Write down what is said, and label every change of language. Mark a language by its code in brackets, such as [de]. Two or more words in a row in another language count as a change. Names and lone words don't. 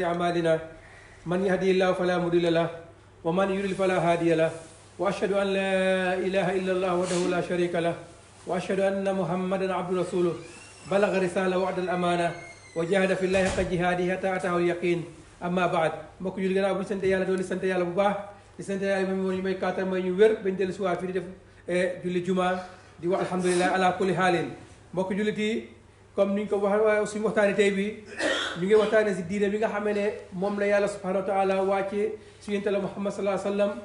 [ar] أعمالنا، من يهدي الله فلا مضل له ومن يضلل فلا هادي له، وأشهد أن لا إله إلا الله وحده لا شريك له، وأشهد أن محمدا عبده ورسوله بلغ رسالة وأدى الأمانة وجاهد في الله حق جهاده حتى أتاه اليقين. أما بعد [wo] mbokk julli gannaaw bu ñu sant yàlla doon sant yàlla bu baax di sant yàlla moom ñu may kàttan may ñu wér bañ dellu si waat fii di def julli juma di wax [ar] الحمد لله على كل حال. [wo] mbokk jullit yi comme ni ñu ko waxee suñu waxtaani tey bi ñu ngi waxtaane si diine bi nga xamee ne moom la yàlla [ar] سبحانه وتعالى [wo] wàcce si yonent la Muhammad [ar] صلى الله عليه وسلم.